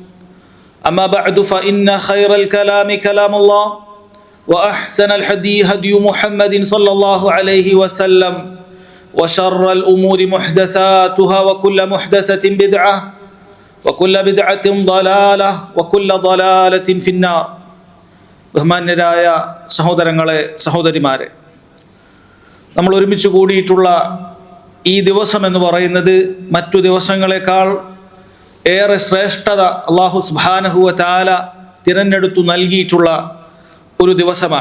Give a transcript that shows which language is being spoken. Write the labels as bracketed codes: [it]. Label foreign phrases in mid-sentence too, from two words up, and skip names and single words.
[ar] أما بعد فإن خير الكلام كلام الله وأحسن الهدي هدي محمد صلى الله عليه وسلم وشر الأمور محدثاتها وكل محدثة بدعة وكل بدعة ضلالة وكل ضلالة في النار. [ml] ബഹുമാന്യരായ സഹോദരങ്ങളെ, സഹോദരിമാരെ, നമ്മൾ ഒരുമിച്ച് കൂടിയിട്ടുള്ള ഈ ദിവസം എന്ന് പറയുന്നത് മറ്റു ദിവസങ്ങളെക്കാൾ ഏറെ ശ്രേഷ്ഠത [ar] الله سبحانه وتعالى [ml] തിരഞ്ഞെടുത്തു നൽകിയിട്ടുള്ള ഒരു ദിവസമാണ്.